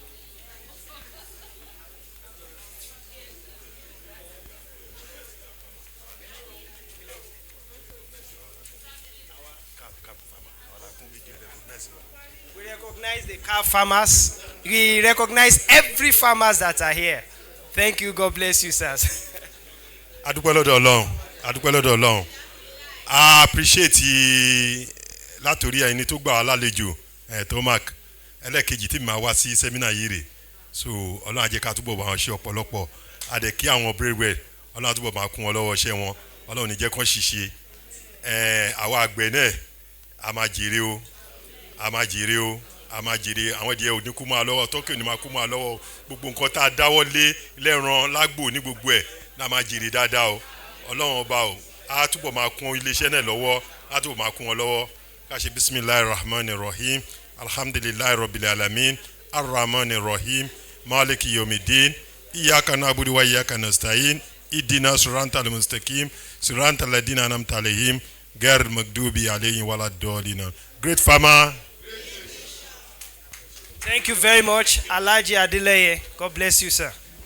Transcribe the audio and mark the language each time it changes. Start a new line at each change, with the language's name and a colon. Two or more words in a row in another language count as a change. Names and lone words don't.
English: We recognize the cow farmers. We recognize every farmers that are here. Thank you. God bless you, sirs.
Yoruba: Adúpẹ́ lọ́dọ̀ Ọlọ́run. Adúpẹ́ lọ́dọ̀ Ọlọ́run.
English: I appreciate
Yoruba: látòrí ẹni tó gbà wá lálejò Totmak ẹlẹ́ẹ̀kejì tí màá wá sí sẹ́mínà yìí rè. So Ọlọ́run á jẹ́ ká túbọ̀ bá wọn ṣe ọ̀pọ̀lọpọ̀. A dẹ̀ kí àwọn Breedwell, Ọlọ́run á túbọ̀ máa kún wọn lọ́wọ́ iṣẹ́ wọn. Ọlọ́run ní jẹ́ kán ṣiṣẹ́. Àwa àgbẹ̀ náà a máa jèrè o. A máa jèrè o. A máa jèrè àwọn ìdíyẹ òní kú máa lọ́wọ́ tọ́kì òní máa kú máa lọ́wọ́ gbogbo nǹkan tá a dáwọ́ lé lẹ́ran lágbo ní gbogbo ẹ̀ náà máa jèrè dáadáa o. Ọlọ́run ọba o á túbọ̀ máa kún iléeṣẹ́ náà lọ́wọ́ á túbọ̀ máa kún wọn lọ́wọ́. Ká ṣe
Arabic: بسم الله الرحمن الرحيم الحمد لله رب العالمين الرحمن الرحيم مالك يوم الدين إياك نعبد وإياك نستعين اهدنا الصراط المستقيم صراط الذين أنعمت عليهم غير المغضوب عليهم ولا الضالين.
English: Great farmer. Thank you very much, Alhaji Adeleye. God bless you, sir.